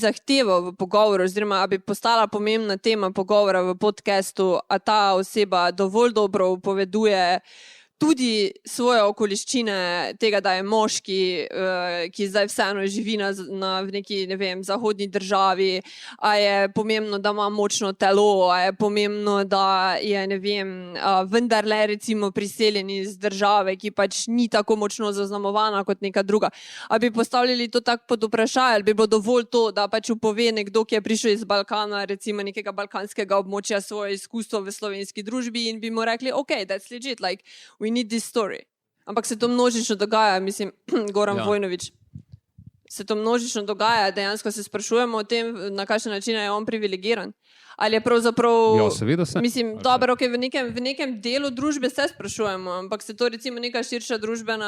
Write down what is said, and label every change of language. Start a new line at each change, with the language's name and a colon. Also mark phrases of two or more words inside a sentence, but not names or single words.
Slovenian: zahteval v pogovoru, oziroma a bi postala pomembna tema pogovora v podcastu, a ta oseba dovolj dobro upoveduje tudi svoje okoliščine tega, da je moški, ki zdaj vseeno živi v neki, ne vem, zahodni državi, a je pomembno, da ima močno telo, a je pomembno, da je, ne vem, vendarle recimo priseljen iz države, ki pač ni tako močno zaznamovana kot neka druga. A bi postavljali to tako pod vprašaj, ali bi bilo dovolj to, da pač upove nekdo, ki je prišel iz Balkana, recimo nekega balkanskega območja, svoje izkustvo v slovenski družbi in bi mu rekli,
English: ok, that's legit, like, we need this story.
Slovenian: Ampak se to množično dogaja, mislim, Goran Vojnović, se to množično dogaja, dejansko se sprašujemo o tem, na kakšen način je on privilegiran. Ali je pravzaprav, ja, seveda se. Mislim, dobro, okay, v nekem delu družbe se sprašujemo, ampak se to recimo neka širša družbena